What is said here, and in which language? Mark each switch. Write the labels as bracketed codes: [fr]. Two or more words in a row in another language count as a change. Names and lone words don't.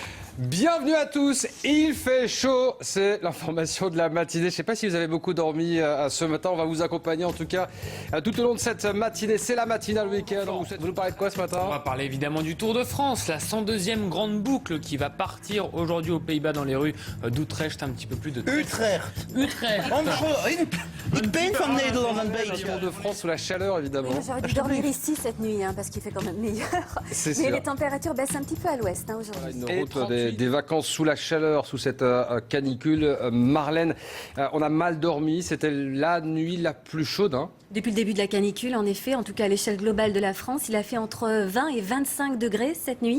[fr] Bienvenue à tous, il fait chaud, c'est l'information de la matinée. Je ne sais pas si vous avez beaucoup dormi ce matin, on va vous accompagner en tout cas tout au long de cette matinée. C'est la matinale week-end. Vous nous parlez de quoi ce matin? On va parler évidemment du Tour de France, la 102e grande boucle qui va partir aujourd'hui aux Pays-Bas dans les rues d'Utrecht, un petit peu plus de... Utrecht. [nl] Ik ben van Nederland een beetje. [fr] Tour de France sous la chaleur évidemment. Oui, j'aurais dû dormir ici cette nuit parce qu'il fait quand même meilleur. C'est Mais sûr. les températures baissent un petit peu à l'ouest aujourd'hui. Une Et route 38. des vacances sous la chaleur, sous cette canicule. Marlène, on a mal dormi, c'était la nuit la plus chaude. Depuis le début de la canicule, en effet, en tout cas à l'échelle globale de la France, il a fait entre 20 et 25 degrés cette nuit.